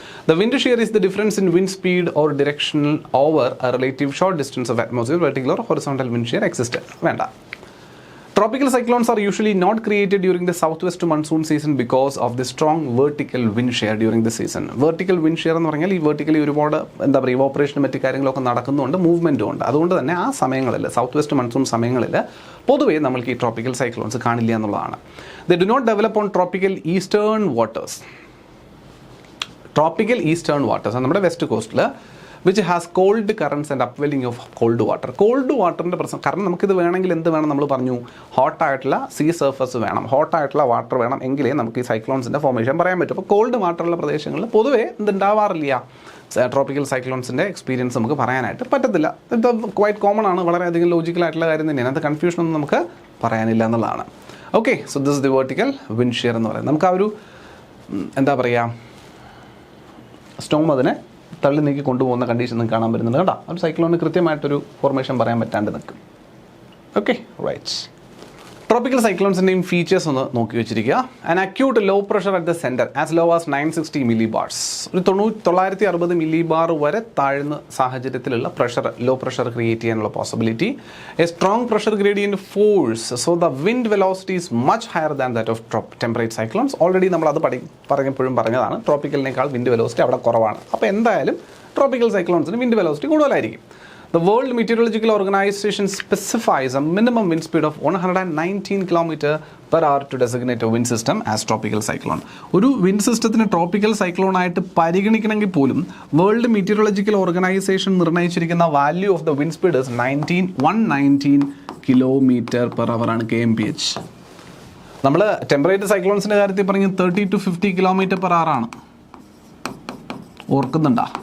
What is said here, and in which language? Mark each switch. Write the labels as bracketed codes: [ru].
[en] The wind shear is the difference in wind speed or directional over a relative short distance of atmosphere. Vertical or horizontal wind shear existed. [ml] വേണ്ട. [en] Tropical cyclones are usually not created during the southwest monsoon season because of the strong vertical wind shear during the season. [ml] Vertical wind shear എന്ന് പറഞ്ഞാൽ ഈ vertically ഒരുപാട് എന്താ പറയുക ഇവോപ്പറേഷനും മറ്റു കാര്യങ്ങളൊക്കെ നടക്കുന്നുണ്ട്, മൂവ്മെൻറ്റും ഉണ്ട്. അതുകൊണ്ട് തന്നെ ആ സമയങ്ങളിൽ സൗത്ത് വെസ്റ്റ് മൺസൂൺ സമയങ്ങളിൽ പൊതുവേ നമ്മൾക്ക് ഈ ട്രോപ്പിക്കൽ സൈക്ലോൺസ് കാണില്ല എന്നുള്ളതാണ്. [en] They do not develop on tropical eastern waters. Tropical eastern waters [ml] നമ്മുടെ west കോസ്റ്റിൽ [en] which has cold currents and upwelling of cold water. [ml] Called വാട്ടറിൻ്റെ പ്രശ്നം, കാരണം നമുക്കിത് വേണമെങ്കിൽ എന്ത് വേണം നമ്മൾ പറഞ്ഞു, ഹോട്ടായിട്ടുള്ള സീ സർഫസ് വേണം, ഹോട്ടായിട്ടുള്ള വാട്ടർ വേണം, എങ്കിലേ നമുക്ക് ഈ സൈക്ലോൺസിൻ്റെ ഫോർമേഷൻ പറയാൻ പറ്റും. അപ്പോൾ കോൾഡ് വാട്ടറുള്ള പ്രദേശങ്ങളിൽ പൊതുവേ എന്തുണ്ടാവാറില്ല, ട്രോപ്പിക്കൽ സൈക്ലോൺസിൻ്റെ എക്സ്പീരിയൻസ് നമുക്ക് പറയാനായിട്ട് പറ്റത്തില്ല. ഇത് ക്വൈറ്റ് കോമൺ ആണ്, വളരെയധികം ലോജിക്കലായിട്ടുള്ള കാര്യം തന്നെയാണ്. അത് കൺഫ്യൂഷനൊന്നും നമുക്ക് പറയാനില്ല എന്നുള്ളതാണ്. Okay, so this the vertical wind shear എന്ന് പറയുന്നത് നമുക്ക് ആ ഒരു എന്താ പറയുക സ്റ്റോം അതിനെ തള്ളി നീക്കി കൊണ്ടുപോകുന്ന കണ്ടീഷൻ നിങ്ങൾക്ക് കാണാൻ പറ്റുന്നുണ്ട് കേട്ടോ. ഒരു സൈക്ലോണിന് കൃത്യമായിട്ടൊരു ഫോർമേഷൻ പറയാൻ പറ്റാണ്ട് നിൽക്കും. Okay, right. ട്രോപ്പിക്കൽ സൈക്ലോൺസിൻ്റെയും ഫീച്ചേഴ്സ് ഒന്ന് നോക്കി വെച്ചിരിക്കുക. [en] an acute low pressure at the centre as low as 960 millibars, [ml] ഒരു 960 millibar വരെ താഴ്ന്ന സാഹചര്യത്തിലുള്ള ലോ പ്രഷർ ക്രിയേറ്റ് ചെയ്യാനുള്ള possibility. [en] A strong pressure gradient force, so the wind velocity is much higher than that of temperate cyclones. [ml] Already നമ്മളത് പറഞ്ഞതാണ്, ട്രോപ്പിക്കലിനേക്കാൾ wind velocity അവിടെ കുറവാണ്. അപ്പോൾ എന്തായാലും ട്രോപ്പിക്കൽ സൈക്ലോൺസിന് വിൻഡ് വെലോസിറ്റി കൂടുതലായിരിക്കും. [en] The World Meteorological Organization specifies a minimum wind speed of 119 km/h to designate a wind system as tropical cyclone. [ml] ഒരു wind സിസ്റ്റത്തിന് tropical cyclone ആയിട്ട് പരിഗണിക്കണമെങ്കിൽ പോലും world meteorological organisation നിർണ്ണയിച്ചിരിക്കുന്ന value of the wind speed 119 km/h ആണ്, kmph. നമ്മൾ temperate സൈക്ലോൺസിൻ്റെ കാര്യത്തിൽ പറഞ്ഞ് 30 to 50 km/h ആണ്, ഓർക്കുന്നുണ്ടോ?